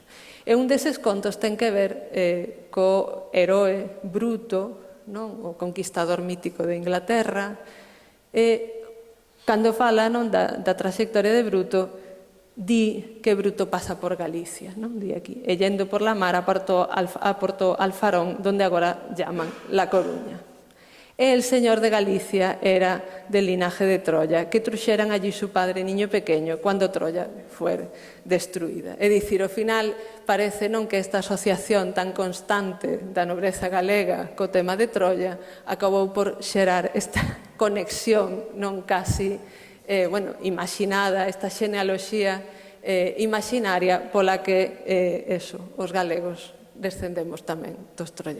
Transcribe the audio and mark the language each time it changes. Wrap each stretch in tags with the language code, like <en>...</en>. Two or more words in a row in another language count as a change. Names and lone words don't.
<gl>E un deses contos ten que ver co heroe Bruto, o conquistador mítico de Inglaterra, e cando fala da trayectoria de Bruto, di que Bruto pasa por Galicia, di aquí,</gl> <es>e yendo por la mar aportó Alfarón, donde agora llaman La Coruña. E el señor de Galicia era del linaje de Troya, que truxeran allí su padre niño pequeño cando Troya fuere destruída.</es> <gl>É dicir, ao final parece que esta asociación tan constante da nobreza galega co tema de Troya acabou por xerar esta conexión casi imaginada, esta xenealoxía imaginaria pola que os galegos descendemos tamén dos troianos.</gl>